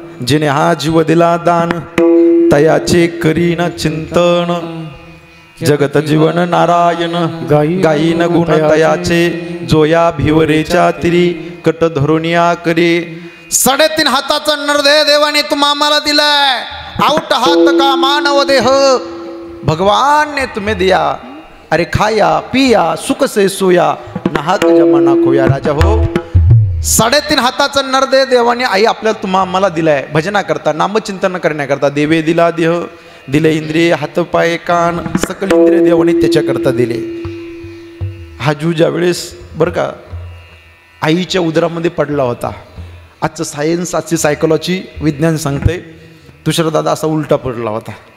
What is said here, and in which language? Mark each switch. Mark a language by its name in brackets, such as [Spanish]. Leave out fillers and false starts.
[Marathi] जेने हा जीव दिला दान, तयाचे करीन चिंतन. जगत जीवन नारायण गायीन गुण तयाचे, जोया भिवरेच्या तिरी कट धरुनिया करी. 3.5 हाताचा नरदेह देवाने तुम्हा आम्हाला दिलाय. [Hindi] आउट हात का मानव देह भगवान ने तुम्हें दिया. अरे खाया पिया सुख से सोया, नाहक जमाना खोया. [Marathi] राजा हो, 3.5 हाताचा नरदेह देवाने आई आपल्याला तुम्हा आम्हाला दिलाय. भजना करता, नामचिंतन करण्याकरता. देवे दिला देह, दिले इंद्रिय, हात पाय कान, सकल इंद्रिय देवाने त्याच्याकरता दिले. हा जीव ज्या वेळेस बरं का आईच्या उदरामध्ये पडला होता, आजचं सायन्स, आजची सायकोलॉजी, विज्ञान सांगते, दुसरा दादा असा उलटा पडला होता.